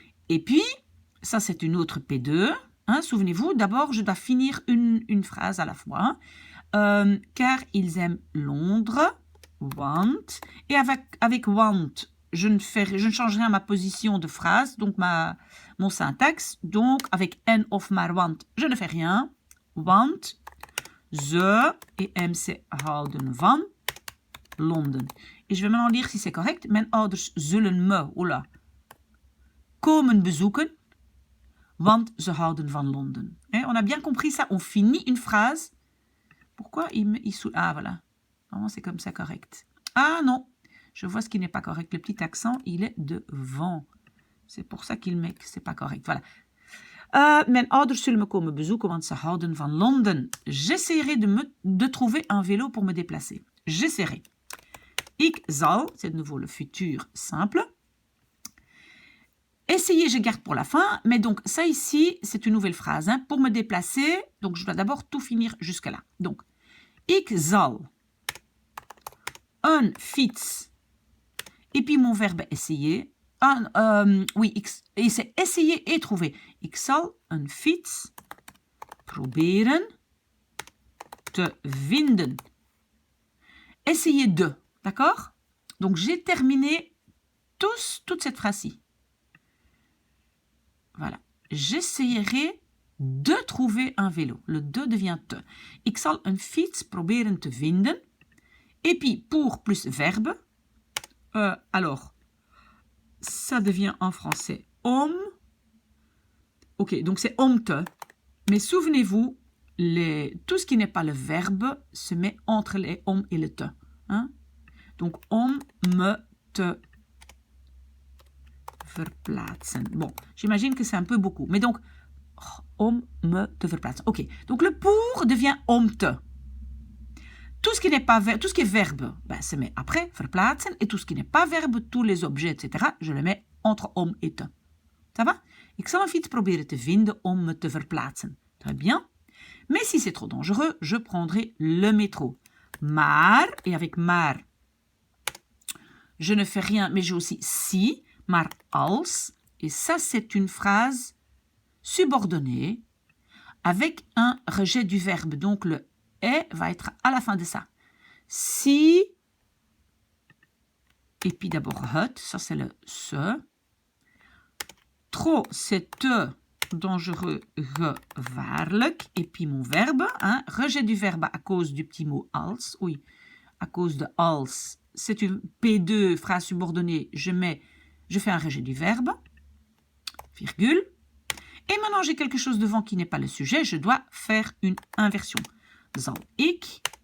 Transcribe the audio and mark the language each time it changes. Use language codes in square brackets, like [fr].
[fr] Et puis, ça c'est une autre P2. Hein, souvenez-vous, d'abord, je dois finir une phrase à la fois. Hein. Car ils aiment Londres, want. Et avec want, je ne change rien à ma position de phrase, donc mon syntaxe. Donc, avec en of maar want, je ne fais rien. [nl] Want ze et MC houden van Londen. [fr] Et je vais maintenant lire si c'est correct. [nl] Mijn ouders zullen me komen bezoeken, want ze houden van Londen. [fr] On a bien compris ça. On finit une phrase. Pourquoi ah, voilà. Normalement, c'est comme ça correct. Ah non, je vois ce qui n'est pas correct. Le petit accent, il est devant. C'est pour ça qu'il met que c'est pas correct. Voilà. [nl] Mijn ouders zullen me komen bezoeken, want ze houden van Londen. [fr] J'essaierai de trouver un vélo pour me déplacer. J'essaierai. [nl] Ik zal, [fr] c'est de nouveau le futur simple. Essayer, je garde pour la fin. Mais donc, ça ici, c'est une nouvelle phrase. Hein, pour me déplacer, donc je dois d'abord tout finir jusque là. [nl] Donc, ik zal een fiets. [fr] Et puis mon verbe essayer. Oui, et c'est essayer et trouver. [nl] Ik zal een fiets proberen te vinden. [fr] Essayer de, d'accord? Donc, j'ai terminé toute cette phrase-ci. Voilà. J'essayerai de trouver un vélo. Le de devient te. [nl] Ik zal een fiets proberen te vinden. [fr] Et puis, pour plus verbe, alors, ça devient en français om. Ok, donc c'est om te. Mais souvenez-vous, tout ce qui n'est pas le verbe se met entre les om et le te. Hein? Donc, [nl] om me te verplaatsen. [fr] Bon, j'imagine que c'est un peu beaucoup. Mais donc, [nl] om me te verplaatsen. [fr] Ok, donc le pour devient om te. Tout ce qui n'est pas verbe, tout ce qui est verbe, ben, se met après, verplaatsen. Et tout ce qui n'est pas verbe, tous les objets, etc., je le mets entre om et te. Ça va? [nl] Ik zal een fiets proberen te vinden om me te verplaatsen. [fr] Très bien. Mais si c'est trop dangereux, je prendrai le métro. Maar, et avec maar, je ne fais rien, mais j'ai aussi si, [nl] maar als. [fr] Et ça, c'est une phrase subordonnée avec un rejet du verbe. Donc, le est va être à la fin de ça. Si, et puis d'abord het, ça c'est le se. Trop, c'est te, dangereux, gevaarlijk. Et puis mon verbe, hein, rejet du verbe à cause du petit mot als. Oui, à cause de als. C'est une P2, phrase subordonnée, je fais un rejet du verbe, virgule. Et maintenant, j'ai quelque chose devant qui n'est pas le sujet, je dois faire une inversion. [nl] Zal ik.